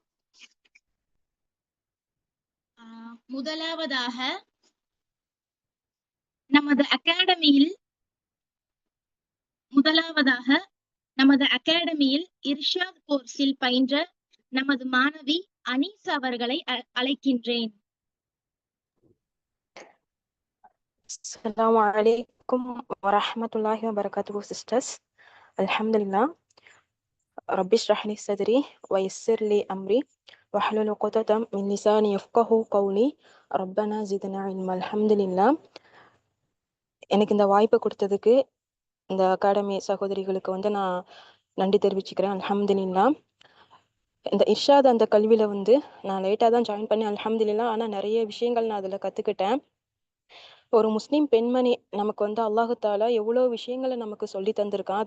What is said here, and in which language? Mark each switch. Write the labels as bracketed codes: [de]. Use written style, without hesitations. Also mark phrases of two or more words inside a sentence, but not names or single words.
[ta] முதலாவதாக நமது அகாடமியில் இர்ஷாத் கோர்ஸில் பயின்ற நமது மாணவி அனீஸ் அவர்களை அழைக்கின்றேன். [ar] السلام عليكم ورحمة الله وبركاته sisters. Alhamdulillah. رب اشرح لي صدري ويسر لي أمري واحلل عقدة من لساني يفقهوا قولي. ربنا زدنا علما الحمد لله. [ta] எனக்கு இந்த வாய்ப்பு கொடுத்ததுக்கு இந்த அகாடமி சகோதரிகளுக்கு வந்து நான் நன்றி தெரிவிச்சுக்கிறேன். [ar] அல்ஹம்துலில்லா. [ta] இந்த இர்ஷாத் அந்த கல்வியில வந்து நான் லேட்டாக தான் ஜாயின் பண்ணேன். [ar] அல்ஹம்துலில்லா. [ta] ஆனால் நிறைய விஷயங்கள் நான் அதில் கற்றுக்கிட்டேன். ஒரு முஸ்லீம் பெண்மணி நமக்கு வந்து [ar] الله تعالى [ta] எவ்வளோ விஷயங்களை நமக்கு சொல்லி தந்திருக்கான்.